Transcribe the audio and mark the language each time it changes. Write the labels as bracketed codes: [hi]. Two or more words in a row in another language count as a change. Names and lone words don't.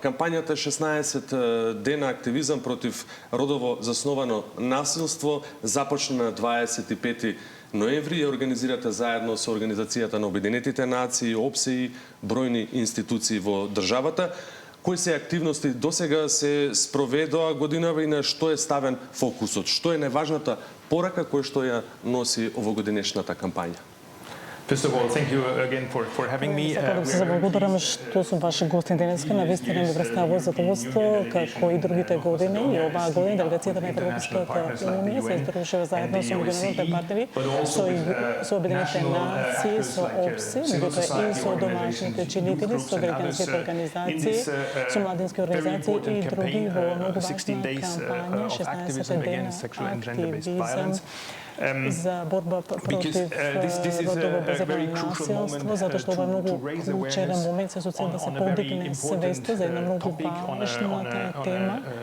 [mk] Кампањата 16 дена активизам против родово засновано насилство започна на 25 ноември и организирате заедно со Организацијата на Обединетите нации, ОПСЕ и бројни институции во државата. Кои се активности досега се спроведоа годинава и на што е ставен фокусот? Што е најважната порака која што ја носи овогодинешната кампања? [en] First of all, thank you again for having me. [mk] Сакам да се заблагодарам што сум ваши гости денеска. Навистина ми представува задоволство, како и другите години. И оваа година делегацијата на Европската Унија се издружува заедно со меѓународните партнери, со Обединетите нации, со ОПСЕ, меѓутоа и со домашните чинители, со граѓанските организации, со младински организации и други во многу важна кампања 16 дена активизам за борба против родово базирано насилство, затоа што ова е многу клучен момент со цел да се подигне свеста за една многу важна тема.